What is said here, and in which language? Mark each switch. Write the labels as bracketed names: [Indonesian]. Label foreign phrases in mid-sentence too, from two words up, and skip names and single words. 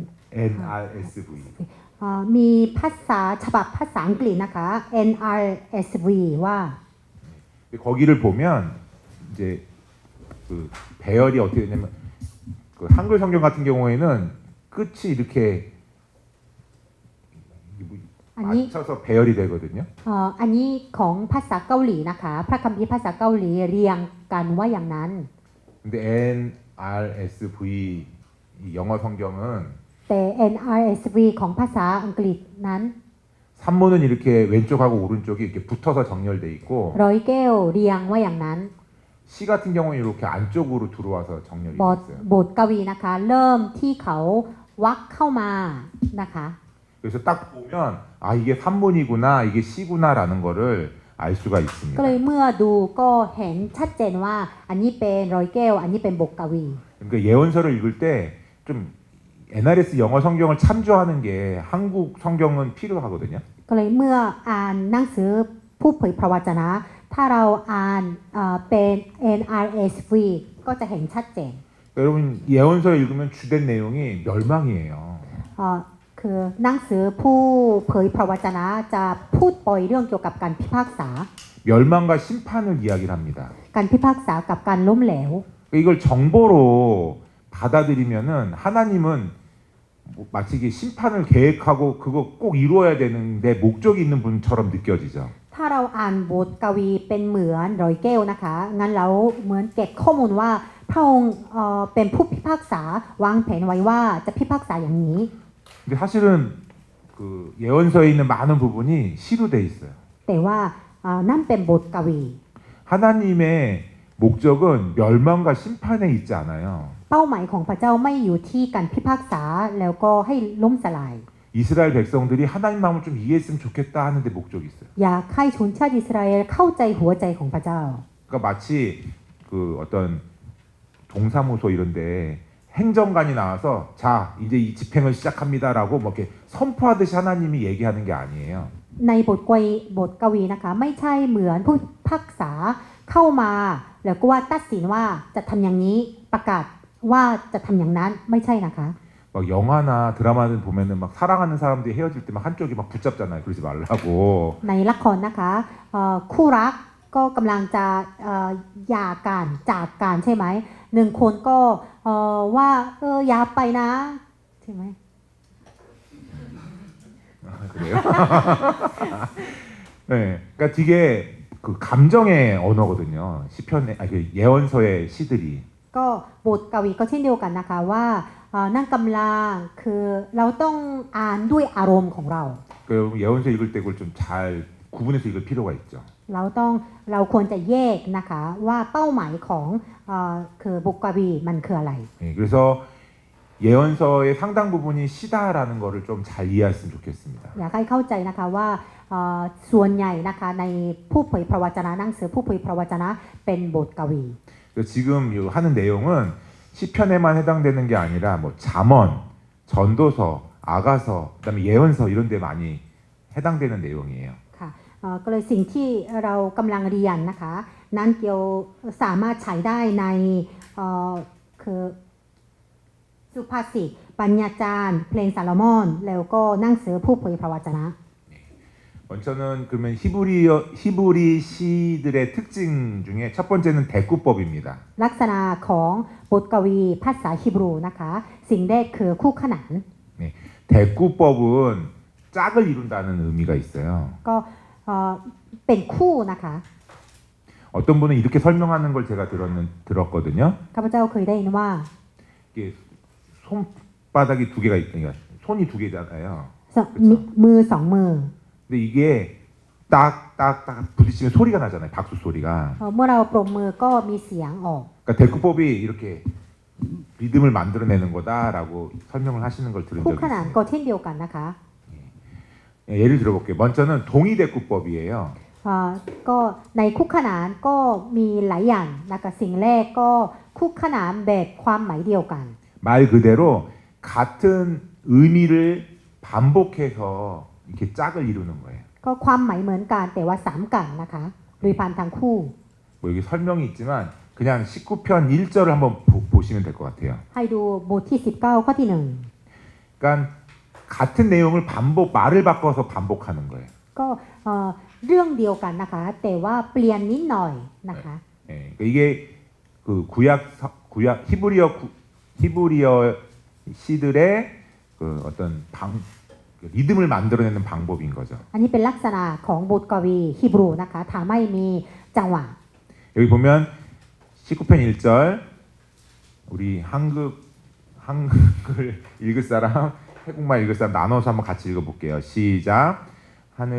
[Thai] NRSV. มีภาษาฉบับภาษาอังกฤษนะคะ NRSV ว่า [Korean] 거기를 보면 이제 그 배열이 어떻게 되냐면 그 한글 성경 같은 경우에는 끝이 이렇게 아니. 맞춰서 배열이 되거든요. [Thai] อันนี้ของภาษาเกาหลีนะคะพระคัมภีร์ภาษาเกาหลีเรียงกันว่าอย่างนั้น [Korean] 근데 NRSV 이 영어 성경은 [Thai] แต่ NRSV ของภาษาอังกฤษนั้น [Korean] 산문은 이렇게 왼쪽하고 오른쪽이 이렇게 붙어서 정렬돼 있고 [Thai] ร้อยแก้วเรียงว่าอย่างนั้น [Korean] 시 같은 경우는 이렇게 안쪽으로 들어와서 정렬이 [Thai] บ [Korean] 돼 [Thai] ท [Korean] 있어요. [Thai] บทกวีนะคะเริ่มที่เขาวักเข้ามานะคะ [Korean] 그래서 딱 보면 아 이게 산문이구나 이게 시구나라는 거를 알 수가 [Thai] ก็ [Korean] 있습니다. [Thai] เลยเมื่อดูก็เห็นชัดเจนว่าอันนี้เป็นร้อยแก้วอันนี้เป็นบทกวี [Korean] 그러니까 예언서를 읽을 때 좀 NRS 영어 성경을 참조하는 게 한국 성경은 필요하거든요. [Thai] ก็เลยเมื่ออ่านหนังสือผู้เผยพระวจนะ ถ้าเราอ่านเป็น NRSV ก็จะเห็นชัดเจน [Korean] 그러니까 여러분 예언서 읽으면 주된 내용이 멸망이에요. [Thai] คือหนังสือผู้เผยพระวจนะจะพูดปล่อยเรื่องเกี่ยวกับการพิพากษา [Korean] 멸망과 심판을 이야기를 합니다. [Thai] การพิพากษากับการล้มเหลว [Korean] 이걸 정보로 받아들이면은 하나님은 뭐 마치 이게 심판을 계획하고 그거 꼭 이루어야 되는데 목적이 있는 분처럼 느껴지죠. [Thai] ถ้าเราอ่านบทกวีเป็นเหมือนร้อยแก้วนะคะงั้นเราเหมือนเก็บข้อมูลว่าพระองค์เป็นผู้พิพากษาวางแผนไว้ว่าจะพิพากษาอย่างนี้ [Korean] 근데 사실은 그 예언서에 있는 많은 부분이 시로 돼 있어요. [Thai] แต่ว่านั่นเป็นบทกวี [Korean] 하나님의 목적은 멸망과 심판에 있지 않아요. [Thai] เป้าหมายของพระเจ้าไม่อยู่ที่การพิพากษาแล้วก็ให้ล้มสลาย [Korean] 이스라엘 백성들이 하나님 마음을 좀 이해했으면 좋겠다 하는데 목적이 있어요. [Thai] อยากให้ชนชาติอิสราเอลเข้าใจหัวใจของพระเจ้า [Korean] 그러니까 마치 그 어떤 동사무소 이런데 행정관이 나와서 자 이제 이 집행을 시작합니다라고 뭐 이렇게 선포하듯이 하나님이 얘기하는 게 아니에요. [Thai] ในบทกวีนะคะไม่ใช่เหมือนผู้พิพากษาเข้ามาแล้วก็ว่าตัดสินว่าจะทำอย่างนี้ประกาศว่าจะทำอย่างนั้นไม่ใช่นะคะ [Korean] 막 영화나 드라마들 보면은 막 사랑하는 사람들이 헤어질 때 막 한쪽이 막 붙잡잖아요. 그러지 말라고. [Thai] ในละครนะคะคู่รักก็กำลังจะหย่ากันจากกันใช่ไหมหนึ่งคนก็ว่าอย่าไปนะใช่ไหม [Korean] 그래요? 네, 그러니까 되게 그 감정의 언어거든요. 시편의 그 예언서의 시들이. [Thai] ก็บทกวีก็เช่นเดียวกันนะคะว่านั่งกำลังคือเราต้องอ่านด้วยอารมณ์ของเรา [Korean] 그 여러분 예언서 읽을 때 그걸 좀 잘 구분해서 읽을 필요가 있죠. [Thai] เราควรจะแยกนะคะว่าเป้าหมายของคือบทกวีมันคืออะไร [Korean] 예, 그래서 예언서의 상당 부분이 시다라는 거를 좀 잘 이해했으면 좋겠습니다. [Thai] อยากให้เข้าใจนะคะว่าส่วนใหญ่นะคะในผู้เผยพระวจนะหนังสือผู้เผยพระวจนะเป็นบทกวี [Korean] 그래서 지금 이 하는 내용은 시편에만 해당되는 게 아니라 뭐 잠언, 전도서, 아가서, 그다음에 예언서 이런 데 많이 해당되는 내용이에요. [Thai] ค่ะก็เลยสิ่งที่เรากำลังเรียนนะคะนั้นเกี่ยวสามารถใช้ได้ในคือสุภาษิตปัญญาจารย์เพลงซาโลมอนแล้วก็หนังสือผู้เผยพระวจนะ [Korean] 먼저는 그러면 히브리 시들의 특징 중에 첫 번째는 대꾸법입니다. [Thai] ลักษณะของบทกวีภาษาฮีบรูนะคะสิ่งแรกคือคู่ขนาน [Korean] 대꾸법은 짝을 이룬다는 의미가 있어요. [Thai] ก็เป็นคู่นะคะ [Korean] 어떤 분은 이렇게 설명하는 걸 제가 들었거든요. [Thai] ข้าพเจ้าเคยได้ยินว่า [Korean] 이게 손바닥이 두 개가 있으니까 손이 두 개잖아요. [Thai] มือสองมือ [Korean] 근데 이게 딱딱딱 부딪히면 소리가 나잖아요. 박수 소리가. [Thai] เมื่อเราปรบมือก็มีเสียงออก [Korean] 그러니까 대꾸법이 이렇게 리듬을 만들어내는 거다라고 설명을 하시는 걸 들은 [Thai] คู่ [Korean] 적이 [Thai] ขนาน [Korean] 있어요. [Thai] ก็เช่นเดียวกันนะคะ [Korean] 예를 들어볼게요. 먼저는 동의 대꾸법이에요. [Thai] ก็ในคู่ขนานก็มีหลายอย่างนะคะสิ่งแรกก็คู่ขนานแบบความหมายเดียวกัน [Korean] 말 그대로 같은 의미를 반복해서 이렇게 짝을 이루는 거예요. [Thai] ก็ความหมายเหมือนกันแต่ว่าสามกันนะคะโดยพันทั้งคู่ [Korean] 뭐 여기 설명이 있지만 그냥 19편 1절을 한번 보시면 될 것 같아요. [Thai] ให้ดูบทที่19ข้อที่ [Korean] 그러니까 같은 내용을 말을 바꿔서 반복하는 거예요. [Thai] 1ก็เรื่องเดียวกันนะคะแต่ว่าเปลี่ยนนิดหน่อยนะคะ [Korean] 예, 그러니까 이게 그 구약 히브리어 시들의 그 어떤 리듬을 만들어내는 방법인 거죠. [Thai] อันนี้เป็นลักษณะของบทกวีฮีบรูนะคะทำให้มีจังหวะ [Korean] 여기 보면 19편 1절 우리 한글 읽을 사람 태국말 읽을 사람 나눠서 한번 같이 읽어볼게요. 시작. 하늘이